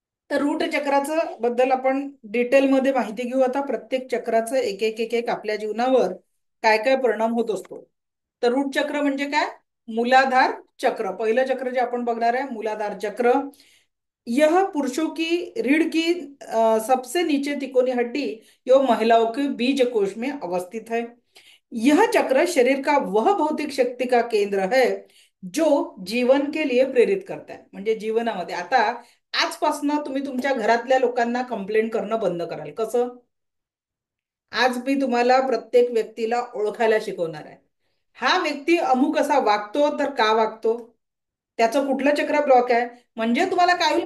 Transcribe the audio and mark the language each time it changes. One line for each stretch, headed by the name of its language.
Marathi: तर रूट चक्राचं बद्दल आपण डिटेलमध्ये माहिती घेऊ आता. प्रत्येक चक्राचं एक एक एक एक आपल्या जीवनावर काय काय परिणाम होत असतो. तर रूट चक्र म्हणजे काय? मूलाधार चक्र. पहिलं चक्र जे आपण बघणार आहे, मूलाधार चक्र.
Hindi: यह पुरुषों की रीढ़ की सबसे नीचे तिकोनी हड्डी एवं महिलाओं के बीज कोश में अवस्थित है. यह चक्र शरीर का वह भौतिक शक्ति का केंद्र है जो जीवन के लिए प्रेरित करता है.
Marathi: म्हणजे जीवनामध्ये आता आजपासून तुम्ही तुमच्या घरातल्या लोकांना कंप्लेंट करणं बंद कराल. कसं? आज मी तुम्हाला प्रत्येक व्यक्तीला ओळखायला शिकवणार आहे. हा व्यक्ती अमुक असा वागतो तर का वागतो, त्याचं कुठलं चक्र ब्लॉक आहे. म्हणजे तुम्हाला काय होईल?